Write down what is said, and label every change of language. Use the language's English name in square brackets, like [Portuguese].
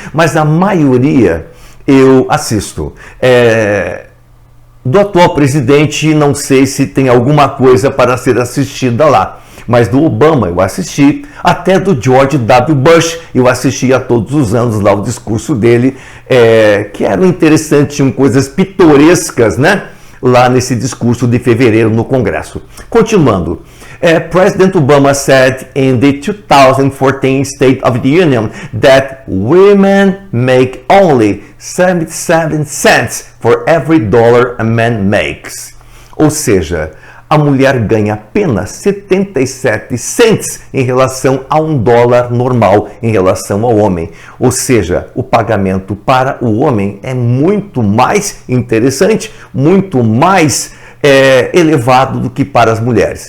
[Portuguese] Mas a maioria eu assisto. Do atual presidente, não sei se tem alguma coisa para ser assistida lá. Mas do Obama eu assisti, até do George W. Bush eu assistia todos os anos lá o discurso dele, que eram interessantes, tinham coisas pitorescas, né? Lá nesse discurso de fevereiro no Congresso. Continuando, [English] President Obama said in the 2014 State of the Union that women make only 77 cents for every dollar a man makes. [Portuguese] Ou seja, a mulher ganha apenas 77 cents em relação a $1 normal em relação ao homem. Ou seja, o pagamento para o homem é muito mais interessante, muito mais elevado do que para as mulheres.